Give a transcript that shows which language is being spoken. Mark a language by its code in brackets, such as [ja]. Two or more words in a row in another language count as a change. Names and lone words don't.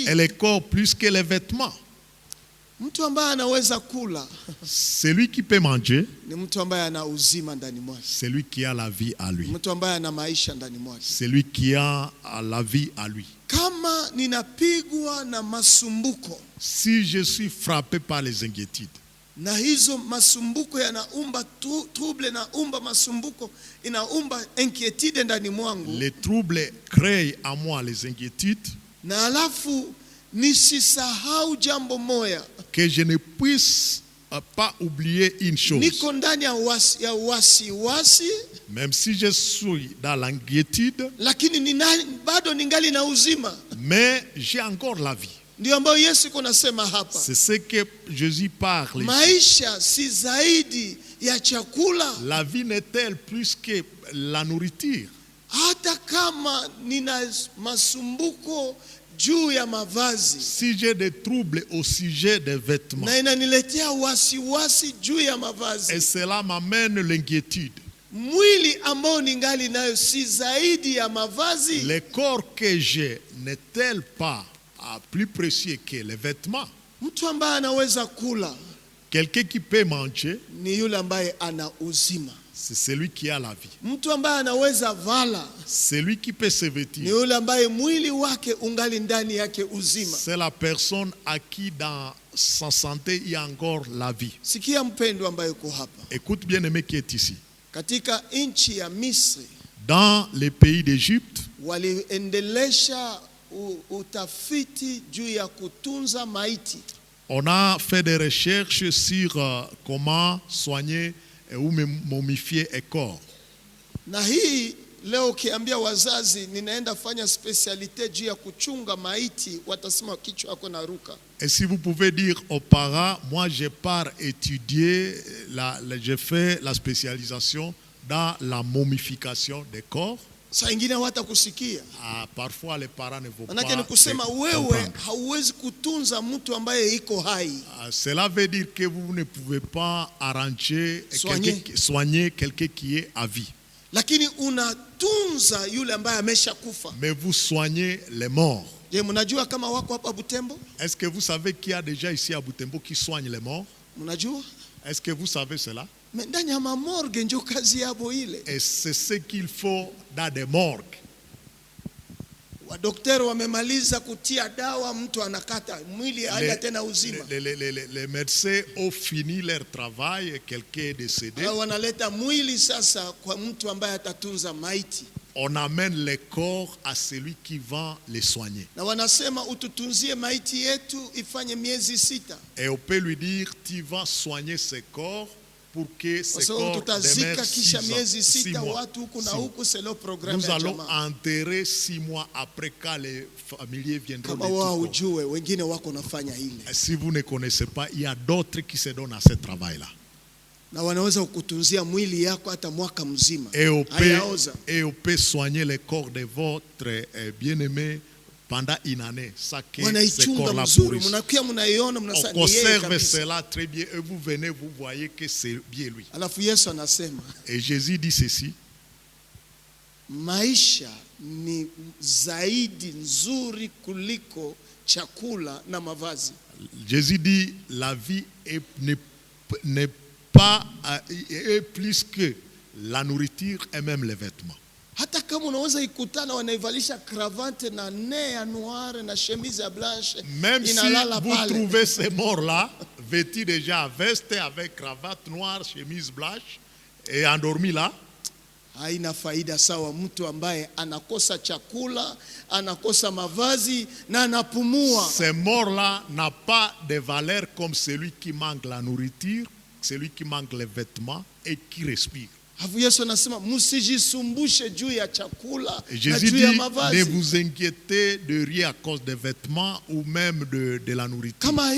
[fr] Et le corps plus que les vêtements. [sw] Mtu ambaye anaweza kula. [fr] Celui qui peut manger. [sw] Ni mtu ambaye ana uzima ndani mwake. [fr] Celui qui a la vie à lui. [sw] Mtu ambaye ana maisha ndani mwake. [fr] Celui qui a la vie à lui. [sw] Kama ninapigwa na masumbuko. [fr] Si je suis frappé par les inquiétudes. [sw] Na hizo masumbuko yanaumba trouble, naumba masumbuko inaumba inquiétude ndani mwangu. [fr] Les troubles créent en moi les inquiétudes. [sw] Na alafu nisisahau jambo moja. [fr] Que je ne puisse pas oublier une chose. [sw] Niko ndani ya wasiwasi. [fr] Même si je suis dans l'inquiétude. [sw] Lakini bado ningali na uzima. [fr] Mais j'ai encore la vie. [sw] Ndio ambayo Yesu kunasema hapa. [fr] C'est ce que Jésus parle. [sw] Maisha si zaidi ya chakula. [fr] La vie n'est-elle plus que la nourriture? [sw] Hata kama nina masumbuko juu ya mavazi. [fr] Si j'ai des troubles au sujet des vêtements. [sw] Na inaniletea wasiwasi juu ya mavazi. [fr] Et cela m'amène l'inquiétude. [sw] Mwili ambao ningali nayo si zaidi ya mavazi. [fr] Le corps que j'ai n'est-elle pas plus précieux que les vêtements? [sw] Mtu ambaye anaweza kula. [fr] Quelqu'un qui peut manger, [sw] ni yule ambaye ana uzima. [fr] C'est celui qui a la vie. [sw] Mtu ambaye anaweza vala, [fr] celui qui peut se [sw] ni [fr] vêtir, [sw] yule ambaye mwili wake ungali ndani yake uzima. [fr] c'est la personne à qui dans sa santé il y a encore la vie. [sw] Sikia mpendwa ambaye uko hapa. [fr] Écoute bien aimé qui est ici. [sw] Katika nchi ya Misri, [fr] dans les pays d'Égypte, [sw] waliendelesha utafiti juu ya kutunza maiti. [fr] On a fait des recherches sur comment soigner ou momifier un corps. [sw] Na hii leo ukiambia wazazi ninaenda fanya specialité juu ya kuchunga maiti, watasema kichwa yako na ruka. [fr] Et si vous pouvez dire aux parents, moi j'ai pas étudié, j'ai fait la spécialisation dans la momification des corps. [sw] Saa ingine hawatakusikia. [fr] Parfois les parents ne vont pas. [sw] Manake ni kusema wewe hauwezi kutunza mtu ambaye iko hai. [fr] Cela veut dire que vous ne pouvez pas arranger, soigner quelqu'un qui est à vie. [sw] Lakini unatunza yule ambaye ameshakufa. [fr] Mais vous soignez les morts. [sw] Je, mnajua kama wako hapa Butembo? [fr] Est-ce que vous savez qu'il y a déjà ici à Butembo qui soigne les morts? [sw] Mnajua? [fr] Est-ce que vous savez cela? [sw] Ndani ya morgue ndio kazi yabo ile. [fr] Et c'est ce qu'il faut dans des morgues. [sw] Wadokteri wamemaliza kutia dawa, mtu anakata mwili haya tena uzima. [fr] Les médecins ont fini leur travail, quelqu'un est décédé. [sw] Wanaleta mwili sasa kwa mtu ambaye atatunza maiti. [fr] On amène les corps à celui qui va les soigner. [sw] Na wanasema ututunzie maiti yetu ifanye miezi 6. [fr] Et on peut lui dire, tu vas soigner ces corps pour que ces corps demeurent 6 mois. Nous allons enterrer 6 mois après quand les familiers viendront de tout. Si vous ne connaissez pas, il y a d'autres qui se donnent à ce travail-là. Et on peut soigner les corps de votre bien-aimé pendant une année, ça que ces corps-là pourrissent. On conserve cela très bien et vous venez, vous voyez que c'est bien lui. Et Jésus dit ceci. [sw] Maisha ni zaidi nzuri kuliko chakula na mavazi. [fr] Jésus dit la vie n'est pas plus que la nourriture et même les vêtements. [sw] Hata kama unaweza ikutana wanaivalisha cravate na [fr] nez noir [sw] na [fr] chemise blanche, même si vous trouvez ces morts là vêtus déjà à veste avec cravate noire, chemise blanche et endormis là, [sw] haina faida sawa mtu ambaye anakosa chakula, anakosa mavazi na anapumua. [fr] Ces morts là n'a pas de valeur comme celui qui manque la nourriture, celui qui manque les vêtements et qui respire. Jésus dit, ne vous inquiétez de rien à cause des vêtements ou même de la nourriture.